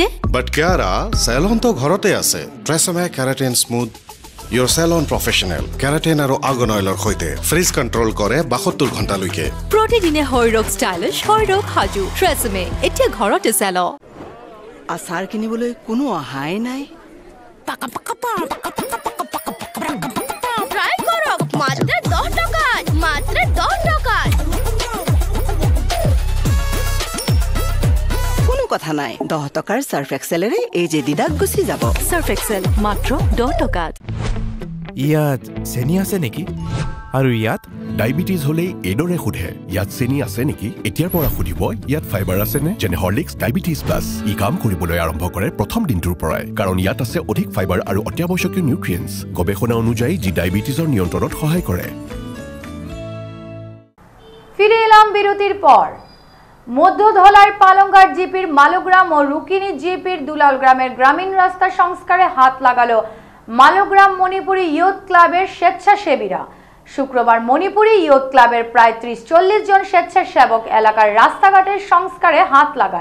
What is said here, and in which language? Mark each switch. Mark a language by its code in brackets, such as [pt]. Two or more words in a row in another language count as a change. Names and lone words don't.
[as] বাট কিয়াৰা চেলন তো ঘৰতে আছে। ট্ৰেছমে কেৰাটিন স্মুথ [en] your salon professional [as] কেৰাটিন আৰু আৰ্গন অইলৰ সৈতে [en] frizz control [as] কৰে 72 ঘণ্টালৈকে। প্ৰতিদিনে শৰীৰক ষ্টাইলিছ, শৰীৰক সাজু। ট্ৰেছমে এতিয়া ঘৰতে চেল। আচাৰ কিনিবলৈ কোনো অহাই নাই। ট্রাই করক মাত্র 10 টাকা, মাত্র 10 টাকা। কোনো কথা নাই, 10 টকাৰ সাৰ্ফ এক্সেলেৰে এই যে দিদাক গুচি যাব। সাৰ্ফ এক্সেল মাত্ৰ 10 টকাত। ইয়াত চেনি আছে নেকি? আৰু ইয়াত ডায়াবেটিছ হলে এডৰে সোধে ইয়াত চেনি আছে নেকি? এতিয়াৰ পৰা সুধিব ইয়াত ফাইবাৰ আছে নে? যেনে হৰলিক্স ডায়াবেটিছ প্লাছ। ই কাম কৰিবলৈ আৰম্ভ কৰে প্ৰথম দিনটোৰ পৰাই, কাৰণ ইয়াত আছে অধিক ফাইবাৰ আৰু অত্যাৱশ্যকীয় নিউট্ৰিয়েণ্টছ, গৱেষণা অনুযায়ী যি ডায়াবেটিছৰ নিয়ন্ত্ৰণত সহায় কৰে। [bn] ফিরে এলাম বিরতির পর। মধ্য ধলাই পালংঘাট জিপির মালোগ্রাম ও রুকিনি জিপির দুলাল গ্রামের গ্রামীণ রাস্তা সংস্কারে হাত লাগালো মালোগ্রাম মণিপুরী ইয়ুথ ক্লাবের স্বেচ্ছাসেবীরা। শুক্রবার মণিপুরি ইয়ুথ ক্লাবের প্রায় 30-40 জন স্বেচ্ছাসেবক এলাকার রাস্তাঘাটের সংস্কারে হাত লাগান।